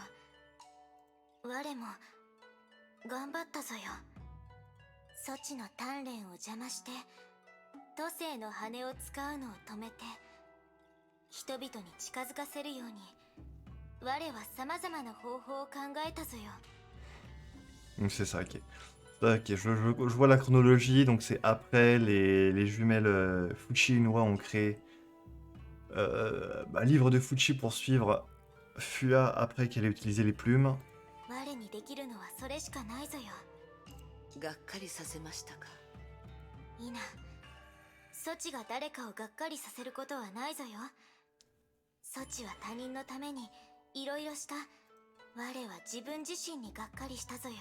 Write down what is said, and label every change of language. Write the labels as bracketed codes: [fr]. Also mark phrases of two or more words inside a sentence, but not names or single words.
[ja] 我も、頑張ったぞよ。措置の鍛錬を邪魔して、都政の羽を使うのを止めて、人々に近づかせるように、我は様々な方法を考えたぞよ。 [fr] Donc c'est ça, ok. Ok, je vois la chronologie, donc c'est après les jumelles Fuchi et Noa ont créé livre de Fuchi pour suivre Fua après qu'elle ait utilisé les plumes. [ja] 我にできるのはそれしかないぞよ。がっかりさせましたか。イナ、ソチが誰かをがっかりさせることはないぞよ。ソチは他人のためにいろいろした。我は自分自身にがっかりしたぞよ。